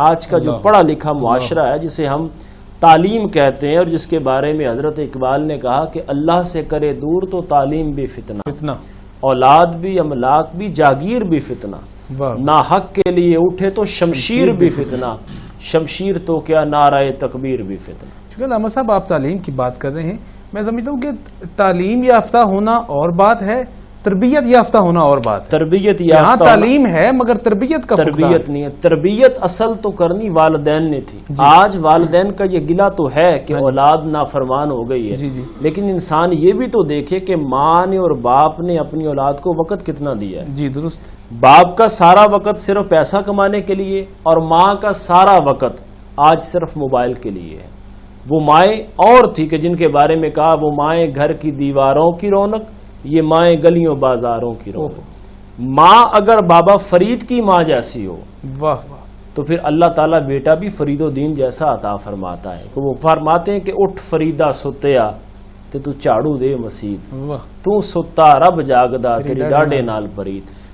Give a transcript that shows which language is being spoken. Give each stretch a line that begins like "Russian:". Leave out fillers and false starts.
Urdu: آج کا جو پڑھا لکھا معاشرہ ہے جسے ہم تعلیم کہتے ہیں اور جس کے بارے میں حضرت اقبال نے کہا کہ اللہ سے کرے دور تو تعلیم بھی فتنہ، اولاد بھی، املاک بھی، جاگیر بھی فتنہ، نا حق کے لیے اٹھے تو شمشیر بھی فتنہ، شمشیر تو کیا نعرہ تکبیر بھی فتنہ. شکریہ علامہ صاحب. آپ تعلیم کی بات کر رہے ہیں، میں سمجھتا ہوں کہ تعلیم یافتہ ہونا اور بات ہے، تربیت یافتہ ہونا اور بات ہے. تربیت یہاں یافتہ تعلیم ہے مگر تربیت کا تربیت نہیں ہے. تربیت اصل تو کرنی والدین نے تھی. آج والدین کا یہ گلہ تو ہے کہ اولاد نافرمان ہو گئی ہے، لیکن انسان یہ بھی تو دیکھے کہ ماں نے اور باپ نے اپنی اولاد کو وقت کتنا دیا ہے. جی درست. باپ کا سارا وقت صرف پیسہ کمانے کے لیے اور ماں کا سارا وقت آج صرف موبائل کے لیے ہے. وہ مائیں اور تھی کہ جن کے بارے میں کہا وہ مائیں گھر کی دیواروں کی رونق، یہ مائیں گلیوں بازاروں کی رونق. ماں اگر بابا فرید کی ماں جیسی ہو واہ واہ تو پھر اللہ تعالیٰ بیٹا بھی فرید الدین جیسا عطا فرماتا ہے.
Punjabi: وہ فرماتے ہیں کہ اٹھ فریدہ ستیا تے تو چاڑو دے مسید، تو ستا رب جاگدا تیری ڈاڈے نال پرید.